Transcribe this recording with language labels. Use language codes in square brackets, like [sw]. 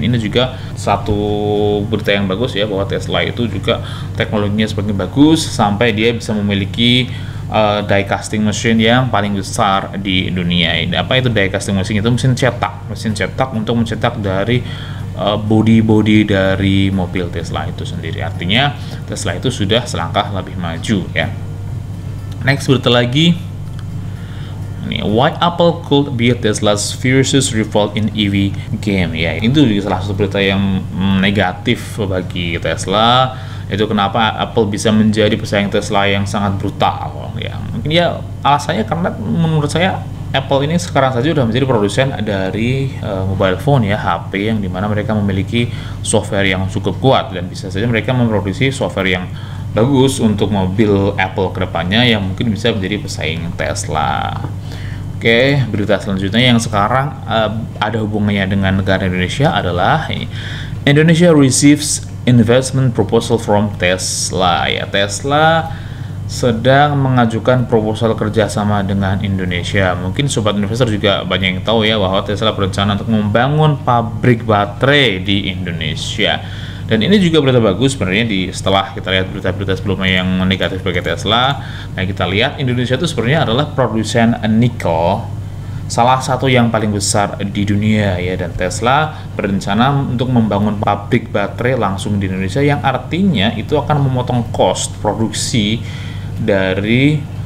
[id] Ini juga satu berita yang bagus ya, bahwa Tesla itu juga teknologinya semakin bagus sampai dia bisa memiliki die casting machine yang paling besar di dunia. Apa itu die casting machine? Itu mesin cetak untuk mencetak dari body dari mobil Tesla itu sendiri. Artinya Tesla itu sudah selangkah lebih maju ya. Next, berita lagi. [en] Ini, why Apple could beat Tesla's fiercest rival in EV game. [id] Ya, itu juga salah satu berita yang negatif bagi Tesla. Itu kenapa Apple bisa menjadi pesaing Tesla yang sangat brutal ya. Mungkin ya alasannya karena menurut saya Apple ini sekarang saja sudah menjadi produsen dari mobile phone ya, HP, yang dimana mereka memiliki software yang cukup kuat dan bisa saja mereka memproduksi software yang bagus untuk mobil Apple kedepannya yang mungkin bisa menjadi pesaing Tesla. Oke, berita selanjutnya yang sekarang ada hubungannya dengan negara Indonesia adalah ini. [en] Indonesia receives investment proposal from Tesla ya. [id] Tesla sedang mengajukan proposal kerjasama dengan Indonesia. Mungkin sobat investor juga banyak yang tahu ya bahwa Tesla berencana untuk membangun pabrik baterai di Indonesia. Dan ini juga berita bagus sebenarnya setelah kita lihat berita-berita sebelumnya yang negatif bagi Tesla. Nah, kita lihat Indonesia itu sebenarnya adalah produsen nikel salah satu yang paling besar di dunia ya, dan Tesla berencana untuk membangun pabrik baterai langsung di Indonesia yang artinya itu akan memotong cost produksi dari